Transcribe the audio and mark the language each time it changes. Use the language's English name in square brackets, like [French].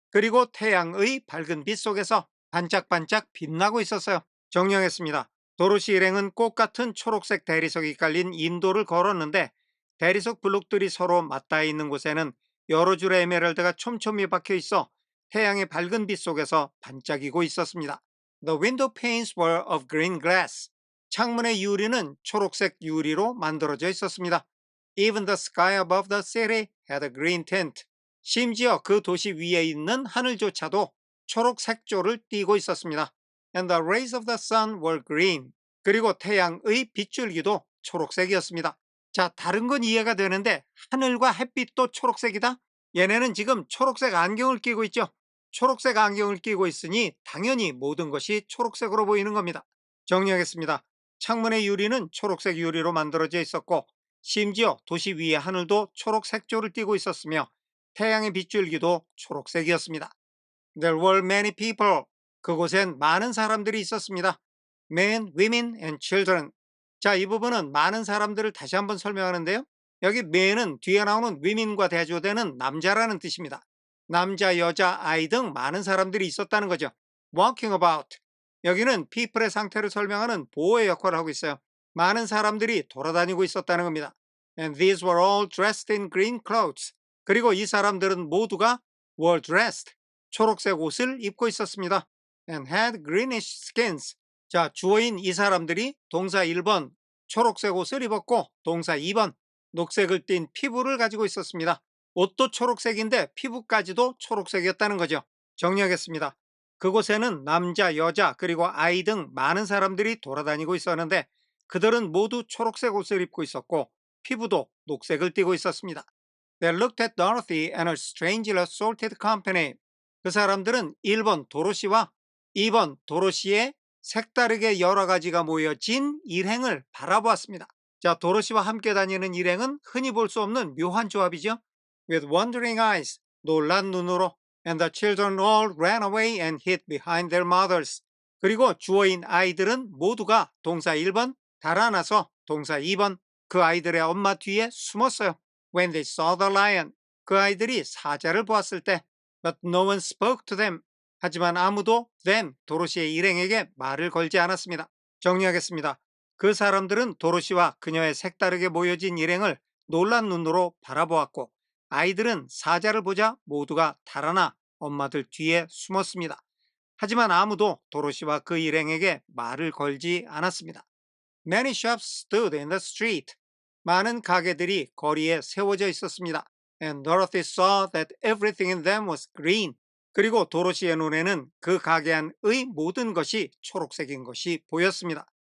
[Korean] 그리고 태양의 밝은 빛 속에서 반짝반짝 빛나고 있었어요. 정리하겠습니다. 도로시 일행은 꽃 같은 초록색 대리석이 깔린 인도를 걸었는데 대리석 블록들이 서로 맞닿아 있는 곳에는 여러 줄의 에메랄드가 촘촘히 박혀 있어 태양의 밝은 빛 속에서 반짝이고 있었습니다. [English] The window panes were of green glass. [Korean] 창문의 유리는 초록색 유리로 만들어져 있었습니다. [English] Even the sky above the city had a green tint. [Korean] 심지어 그 도시 위에 있는 하늘조차도 초록 색조를 띠고 있었습니다. [English] And the rays of the sun were green. [Korean] 그리고 태양의 빗줄기도 초록색이었습니다. 자, 다른 건 이해가 되는데 하늘과 햇빛도 초록색이다? 얘네는 지금 초록색 안경을 끼고 있죠. 초록색 안경을 끼고 있으니 당연히 모든 것이 초록색으로 보이는 겁니다. 정리하겠습니다. 창문의 유리는 초록색 유리로 만들어져 있었고, 심지어 도시 위의 하늘도 초록 색조를 띠고 있었으며 태양의 빗줄기도 초록색이었습니다. [English] There were many people. [Korean] 그곳엔 많은 사람들이 있었습니다. [English] Men, women and children. [Korean] 자, 이 부분은 많은 사람들을 다시 한번 설명하는데요. 여기 men은 뒤에 나오는 women과 대조되는 남자라는 뜻입니다. 남자, 여자, 아이 등 많은 사람들이 있었다는 거죠. [English] Walking about. [Korean] 여기는 people의 상태를 설명하는 보호의 역할을 하고 있어요. 많은 사람들이 돌아다니고 있었다는 겁니다. [English] And these were all dressed in green clothes. [Korean] 그리고 이 사람들은 모두가 [English] were dressed. [Korean] 초록색 옷을 입고 있었습니다. [English] And had greenish skins. [Korean] 자, 주어인 이 사람들이 동사 1번 초록색 옷을 입었고 동사 2번 녹색을 띤 피부를 가지고 있었습니다. 옷도 초록색인데 피부까지도 초록색이었다는 거죠. 정리하겠습니다. 그곳에는 남자, 여자, 그리고 아이 등 많은 사람들이 돌아다니고 있었는데 그들은 모두 초록색 옷을 입고 있었고 피부도 녹색을 띠고 있었습니다. [English] They looked at Dorothy and her strangely assorted company. [Korean] 그 사람들은 1번 도로시와 2번 도로시의 색다르게 여러 가지가 모여진 일행을 바라보았습니다. 자, 도로시와 함께 다니는 일행은 흔히 볼 수 없는 묘한 조합이죠. [English] With wondering eyes, [Korean] 놀란 눈으로, [English] and the children all ran away and hid behind their mothers. [Korean] 그리고 주어인 아이들은 모두가 동사 1번 달아나서 동사 2번 그 아이들의 엄마 뒤에 숨었어요. [English] When they saw the lion, [Korean] 그 아이들이 사자를 보았을 때, [English] but no one spoke to them. [Korean] 하지만 아무도 them, 도로시의 일행에게 말을 걸지 않았습니다. 정리하겠습니다. 그 사람들은 도로시와 그녀의 색다르게 모여진 일행을 놀란 눈으로 바라보았고 아이들은 사자를 보자 모두가 달아나 엄마들 뒤에 숨었습니다. 하지만 아무도 도로시와 그 일행에게 말을 걸지 않았습니다. [English] Many shops stood in the street. [Korean] 많은 가게들이 거리에 세워져 있었습니다. [English] And Dorothy saw that everything in them was green. [Korean] 그리고 도로시의 눈에는 그 가게 안의 모든 것이 초록색인 것이 보였습니다.